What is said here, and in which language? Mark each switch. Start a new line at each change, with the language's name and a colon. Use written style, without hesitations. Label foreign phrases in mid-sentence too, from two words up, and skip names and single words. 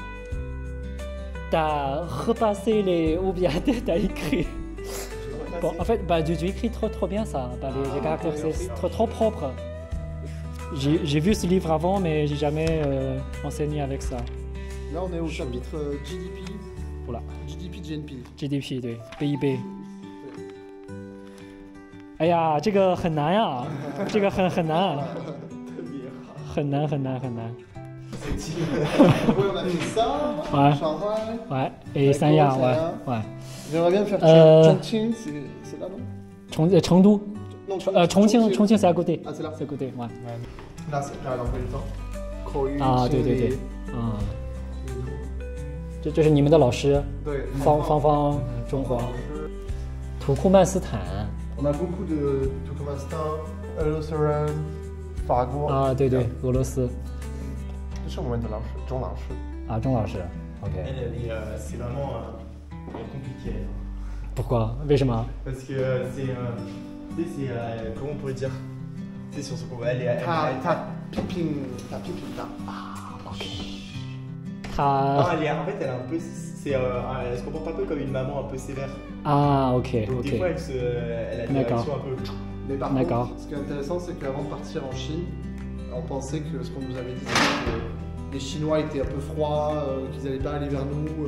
French: T'as repassé les... Ou bien t'as écrit... Bon, en fait, bah, tu écris trop bien ça. Bah, les caractères, c'est trop propre. J'ai vu ce livre avant, mais j'ai jamais enseigné avec ça. Là, on est au chapitre GDP. Voilà. GDP, GNP.
Chinese: GDP 对 PIB。哎呀，这个很难呀，这个很难，很难。
French: Oui, on a fait ça. Ouais. Shanghai. Ouais. Et 三亚，ouais. J'aimerais bien faire Euh, Chongqing, c'est là, non? 成都， Non, 重庆 c'est à côté. Ah, c'est là. C'est à côté, ouais. Là, c'est là, l'emploi du temps.
Chinese: 口语啊，对，心理嗯，这是你们的老师，对，方中华，土库曼斯坦
French: On a beaucoup de Turkménistan, Lutheran, Fargo.
Chinese: 啊，对，俄罗斯这是我们的老师，钟老师。啊，钟老师 ，OK。
French: C'est vraiment compliqué. Pourquoi？ 为什么？ Parce que c'est. Tu sais, c'est. Comment on pourrait dire? Tu sais, sur ce qu'on va aller.
Chinese: 他批评他。
French: Non, 他 elle est, en fait, elle est un peu. Elle se comporte un peu comme une maman un peu sévère. ah, ok, Donc, des ok. fois, elle a des D'accord. réactions un peu. Mais par D'accord. contre, ce qui est intéressant, c'est qu'avant de partir en Chine, on pensait que ce qu'on nous avait dit, c'était que les Chinois étaient un peu froids, qu'ils n'allaient pas aller vers nous.